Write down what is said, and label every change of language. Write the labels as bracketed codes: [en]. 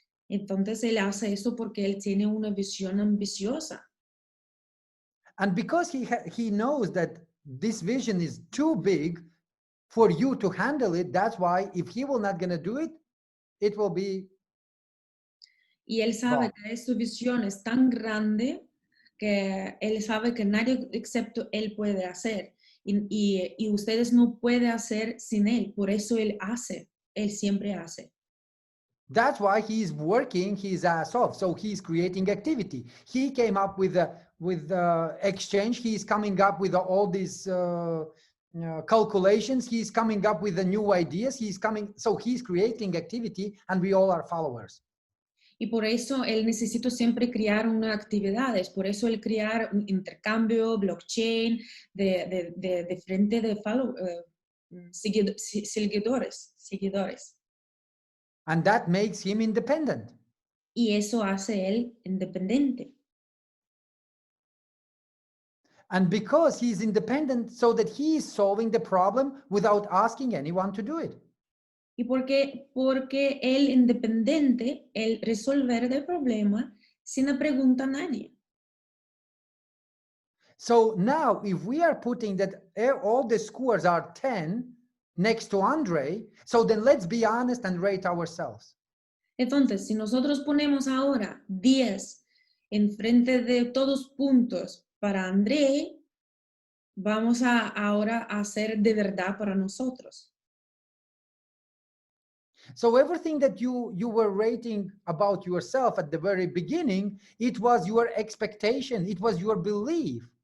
[es] Entonces, él hace eso porque él tiene una visión ambiciosa. [en] And because he knows that this vision is too big for you to handle it, that's why if he will not gonna do it, it will be. [es] Y él sabe que su visión es tan grande que él sabe que nadie excepto él puede hacer. Y ustedes no pueden hacer sin él. Por eso él hace. Él siempre hace. [en] That's why he's working his ass off. So he's creating activity. He came up with exchange. He's coming up with all these calculations. He's coming up with the new ideas. So he's creating activity, and we all are followers. [es] Y por eso él necesita siempre crear unas actividades. Por eso él crear un intercambio, blockchain, de frente de seguidores. [en] And that makes him independent. [es] Y eso hace él independiente. [en] And because he's independent, so that he is solving the problem without asking anyone to do it. [es] Y porque él independiente, él resolver el problema sin preguntar a nadie. [en] So now if we are putting that all the scores are 10 next to Andre, so then let's be honest and rate ourselves. [es] Entonces, si nosotros ponemos ahora 10 enfrente de todos puntos para André, vamos a ahora a hacer de verdad para nosotros. [en] So everything that you were rating about yourself at the very beginning, it was your expectation, it was your belief.